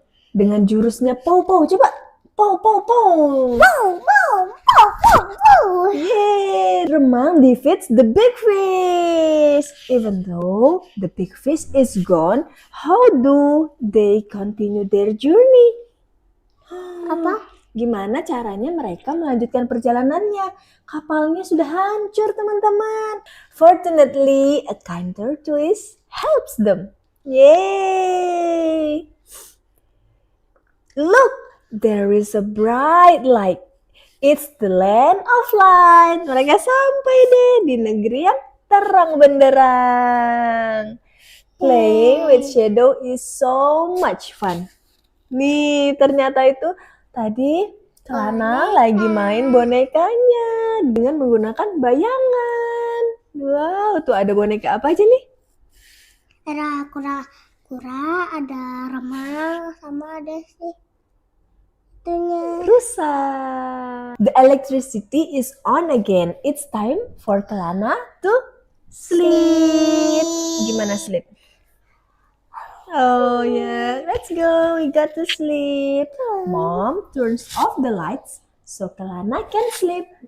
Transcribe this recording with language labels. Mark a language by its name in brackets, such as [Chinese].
[Indonesian] Dengan jurusnya Pow Pow. Coba. Pow Pow Pow. Wow, wow, wow, wow, wow. Yay! [English] Remang defeats the big fish. Even though the big fish is gone, how do they continue their journey? [Indonesian] Apa? Gimana caranya mereka melanjutkan perjalanannya? Kapalnya sudah hancur, teman-teman. [English] Fortunately, a kind tortoise helps them. Yay! Look, there is a bright light. It's the land of light. [Indonesian] Mereka sampai deh di negeri yang terang benderang. [English] Playing with shadow is so much fun. [Indonesian] Nih, ternyata itu tadi Kelana lagi main bonekanya dengan menggunakan bayangan. Wow, tuh ada boneka apa aja nih? Ada kura-kura, ada remang, sama ada sih itunya. Rusa. [English] The electricity is on again. It's time for Kelana to sleep. [Indonesian] Gimana [English] sleep? Oh yeah, let's go. We got to sleep. Mom turns off the lights so Kelana can sleep.